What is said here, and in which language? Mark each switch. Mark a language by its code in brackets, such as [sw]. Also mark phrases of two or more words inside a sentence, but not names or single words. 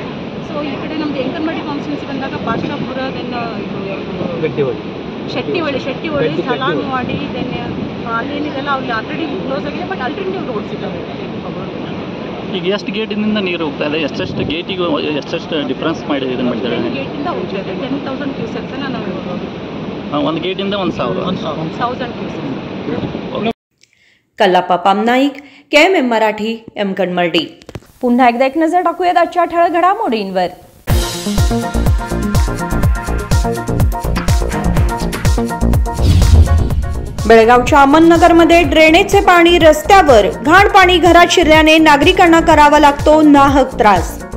[kn] ಸೊ ಈ ಕಡೆ ನಮ್ಮದು ಎಂಕನ್ಮಡಿ ಕಾನ್ಸ್ಟಿಟ್ಯೂನ್ಸಿ ಬಂದಾಗ ಪಾಶಾಪುರ, ದೆನ್ ಶೆಟ್ಟಿಹೊಳಿ, ಸಲಾನ್ವಾಡಿ, ದೆನ್ ಅಲ್ಲೇನಿದೆಲ್ಲ ಅಲ್ಲಿ [en] already close [kn] ಆಗಿದೆ. [en] but alternative roads [kn] ಇದ್ದಾವೆ. ಈಗ ಎಷ್ಟು ಗೇಟಿನಿಂದ ನೀರು ಹೋಗ್ತಾ ಇದೆ, ಎಷ್ಟೆಷ್ಟು ಗೇಟಿಗೆ ಎಷ್ಟೆಷ್ಟು ಡಿಫ್ರೆನ್ಸ್ ಮಾಡಿ ಇದನ್ನು ಮಾಡಿದ್ದಾರೆ? ಗೇಟಿಂದ ಹೋಗ್ತಾ ಇದೆ 10,000 ಕ್ಯೂಸೆಕ್ಸನ್ನು ನಾವು ಒಂದು ಗೇಟಿಂದ 1,000 ಕ್ಯೂಸೆಕ್ಸ್. [mr] कल्लाप्पा पामनाईक, KMM मराठी, एमकणमर्डी. पुन्हा एकदा एक नजर टाकूयात आजच्या ठळक घडामोडींवर. बेळगावच्या अमननगरमध्ये ड्रेनेजचे पाणी रस्त्यावर, घाण पाणी घरात शिरल्याने नागरिकांना करावा लागतो नाहक त्रास.